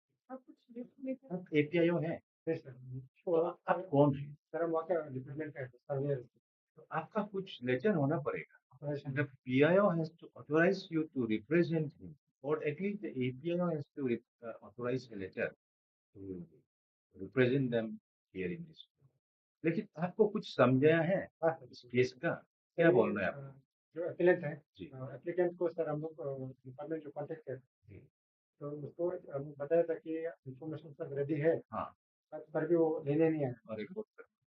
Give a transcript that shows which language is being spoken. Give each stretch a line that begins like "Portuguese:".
Hindi: आप कुछ आप APIO है तो आप कौन है सर हम वहाँ का डिपार्टमेंट का सर्वेयर तो आपका कुछ लेटर होना पड़ेगा
English: The PIO has to authorize you to represent him, or at least the APIO has to authorize a letter to represent them here in this.
Hindi: लेकिन आपको कुछ समझाया है इस केस का क्या बोलना है आपको? जो एप्लीकेंट है जी एप्लीकेंट को सर हम लोग डिपार्टमेंट जो कॉन्टेक्ट किया जी तो उसको बताया था कि इंफॉर्मेशन सब रेडी है हाँ पर भी वो लेने नहीं आया और रिपोर्ट कर